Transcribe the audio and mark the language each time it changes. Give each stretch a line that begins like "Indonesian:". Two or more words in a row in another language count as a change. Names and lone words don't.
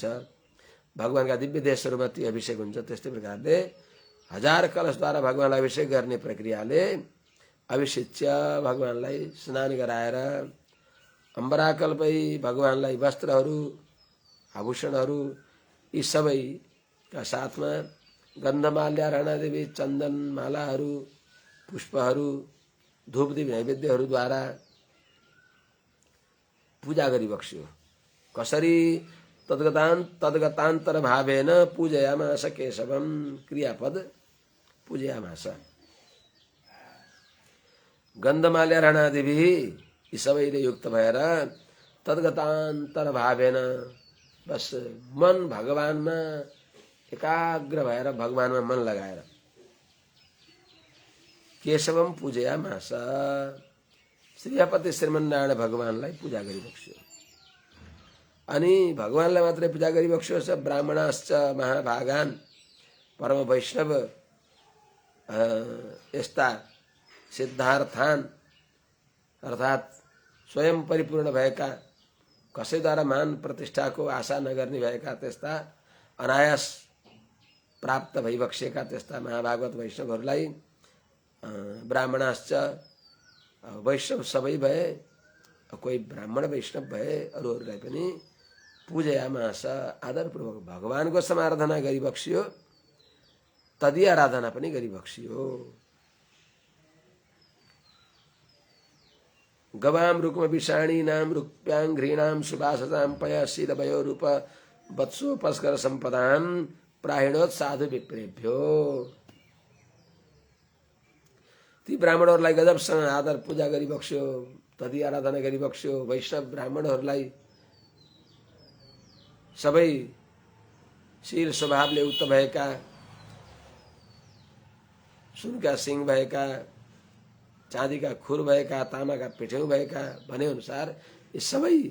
Nepali: भगवानका दिव्य देशहरूमा ती अभिषेक हुन्छ। त्यस्तै प्रकारले 1000 कलशद्वारा भगवानलाई अभिषेक गर्ने प्रक्रियाले अभिषिच्य भगवानलाई स्नान गराएर अम्बराकल्पै भगवानलाई वस्त्रहरू आभूषणहरू यी सबैका साथमा गन्धमाल्यार्हणादेवी चन्दन मालाहरू पुष्पहरू धूपदीप नैवेद्यहरूद्वारा पूजा गरिबक्स्यो। कसरी?
Sanskrit: तद्गतान्तर भावेन पूजयामास केशवम।
Nepali: क्रियापद पूजयामास। गन्धमाल्यार्हणादिभि यी सबैले युक्त भएर
Sanskrit: तद्गतान्तर भावेन
Nepali: बस मन भगवानमा एकाग्र भएर भगवानमा मन लगाएर
Sanskrit: केशवम पूजयामास
Nepali: श्रीपति श्रीमन्नारायण भगवानलाई पूजा गरिबक्स्यो। अनि भगवानलाई मात्रै पूजा गरिबक्स्यो।
Sanskrit: स ब्राह्मणाश्च महाभागान
Nepali: परम वैष्णव यस्ता सिद्धार्थान अर्थात् स्वयं परिपूर्ण भएका, कसैद्वारा मान प्रतिष्ठाको आशा नगर्ने भएका त्यस्ता अनायास प्राप्त भइबक्सेका त्यस्ता महाभागवत वैष्णवहरूलाई ब्राह्मणाश्च वैष्णव सबै भए, कोही ब्राह्मण वैष्णव भए, अरूहरूलाई पनि पूजयामास आदरपूर्वक भगवानको समाराधना गरिबक्सियो, तदीय आराधना पनि गरिबक्सियो।
Sanskrit: गवाम रुक्म विषाणीनाम रूप्यांघ्रीणाम सुभाषताम पय शीलभयो रूप वत्सोपस्कर सम्पदाम प्राहिणोत् साधु विप्रेभ्यो।
Nepali: ती ब्राह्मणहरूलाई गजबसँग आदर पूजा गरिबक्स्यो, तदीय आराधना गरिबक्स्यो। वैष्णव ब्राह्मणहरूलाई सबै शील स्वभावले उक्त भएका, सुनका सिंह भएका, चाँदीका खुर भएका, तामाका पिठ्यौं भएका भने अनुसार यी सबै